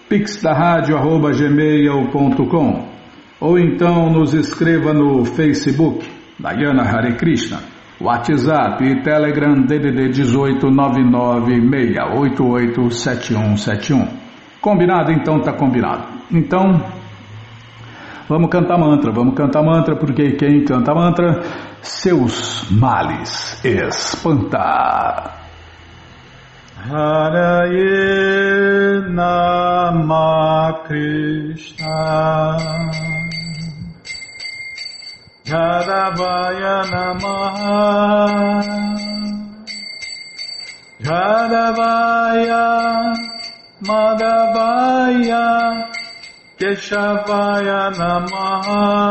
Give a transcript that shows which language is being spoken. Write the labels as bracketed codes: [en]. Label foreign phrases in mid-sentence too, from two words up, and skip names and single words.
[pt] pixdarradio@gmail.com ou então nos escreva no Facebook, Dayana Hare Krishna, WhatsApp e Telegram DDD 18 996887171. Combinado? Então tá combinado. Então, vamos cantar mantra, porque quem canta mantra, seus males espanta. [sa] हरये नम कृष्ण यादवाय नमः यादवाय माधवाय केशवाय नमः